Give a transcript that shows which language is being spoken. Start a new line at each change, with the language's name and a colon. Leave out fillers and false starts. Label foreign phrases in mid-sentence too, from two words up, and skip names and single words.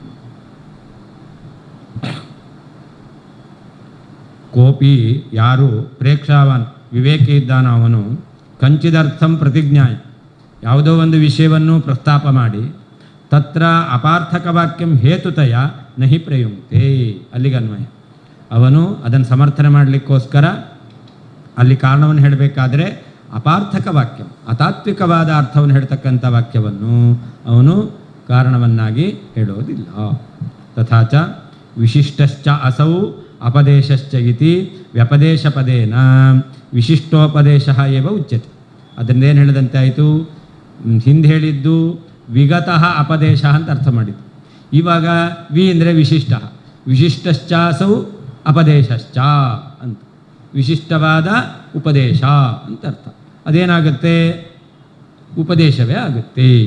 Kannada: ಕೋಪಿ ಯಾರು ಪ್ರೇಕ್ಷಾವಾನ್ ವಿವೇಕಿ ಇದ್ದಾನೋ ಅವನು
Sanskrit: कंचिदर्थं प्रतिज्ञाय
Kannada: ಯಾವುದೋ ಒಂದು ವಿಷಯವನ್ನು ಪ್ರಸ್ತಾಪ ಮಾಡಿ
Sanskrit: तत्र अपार्थक वाक्यं हेतुतय नहि प्रयुक्ते,
Kannada: ಅಲ್ಲಿಗೆ ಅನ್ವಯ. ಅವನು ಅದನ್ನು ಸಮರ್ಥನೆ ಮಾಡಲಿಕ್ಕೋಸ್ಕರ ಅಲ್ಲಿ ಕಾರಣವನ್ನು ಹೇಳಬೇಕಾದ್ರೆ ಅಪಾರ್ಥಕ ವಾಕ್ಯ ಅತಾತ್ವಿಕವಾದ ಅರ್ಥವನ್ನು ಹೇಳ್ತಕ್ಕಂಥ ವಾಕ್ಯವನ್ನು ಅವನು ಕಾರಣವನ್ನಾಗಿ ಹೇಳೋದಿಲ್ಲ.
Sanskrit: तथाच विशिष्टश्च असौ अपदेशश्च इति व्यपदेश पदेन विशिष्टोपदेश एव उच्यते.
Kannada: ಅದನ್ನೇನು ಹೇಳಿದಂತೆ ಆಯಿತು? ಹಿಂದೆ ಹೇಳಿದ್ದು
Sanskrit: विगतः अपदेश
Kannada: ಅಂತ ಅರ್ಥ ಮಾಡಿದ್ದು. ಇವಾಗ ವಿ ಅಂದರೆ ವಿಶಿಷ್ಟ,
Sanskrit: विशिष्टश्चासौ अपदेशश्च
Kannada: ಅಂತ, ವಿಶಿಷ್ಟವಾದ ಉಪದೇಶ ಅಂತ ಅರ್ಥ. ಅದೇನಾಗುತ್ತೆ? ಉಪದೇಶವೇ ಆಗುತ್ತೆ.